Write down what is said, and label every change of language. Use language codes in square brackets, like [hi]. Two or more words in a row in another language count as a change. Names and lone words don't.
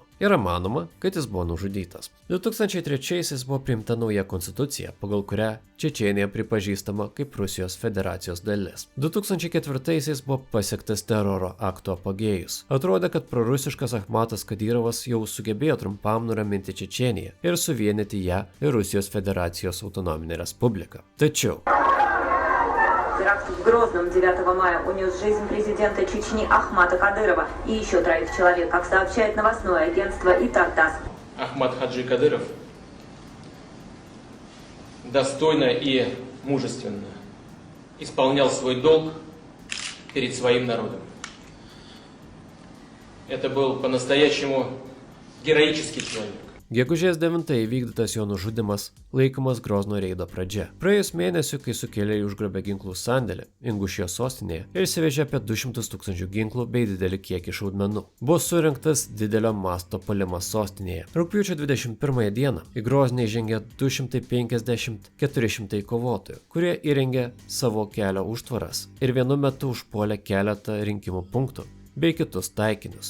[lt] Yra manoma, kad jis buvo nužudytas. 2003-aisiais buvo priimta nauja konstitucija, pagal kurią Čečėnija pripažįstama kaip Rusijos federacijos dalis. 2004-aisiais buvo pasiektas teroro akto apogėjus. Atrodė, kad prorusiškas Ahmatas Kadyrovas jau sugebėjo trumpam nuraminti Čečėniją ir suvienyti ją ir Rusijos federacijos autonominę respubliką. Tačiau [ru] Теракт в Грозном 9 мая унес жизнь президента Чечни Ахмата Кадырова и еще 3 человек, как сообщает новостное агентство ИТАР-ТАСС. Ахмат Хаджи Кадыров достойно и мужественно исполнял свой долг перед своим народом. Это был по-настоящему героический человек. [lt] Gegužės 9 įvykdytas jo nužudimas laikomas Grozno reido pradžia. Praėjus mėnesiu, kai sukėlėjai užgrobė ginklų sandėlį Ingušijos sostinėje ir įsivežė apie 200 000 ginklų bei didelį kiekį šaudmenų. Buvo surinktas didelio masto puolimas sostinėje. Rugpjūčio 21 dieną į Grozną įžengė 250-400 kovotojų, kurie įrengė savo kelio užtvaras ir vienu metu užpuolė keletą rinkimų punktų bei kitus taikinius.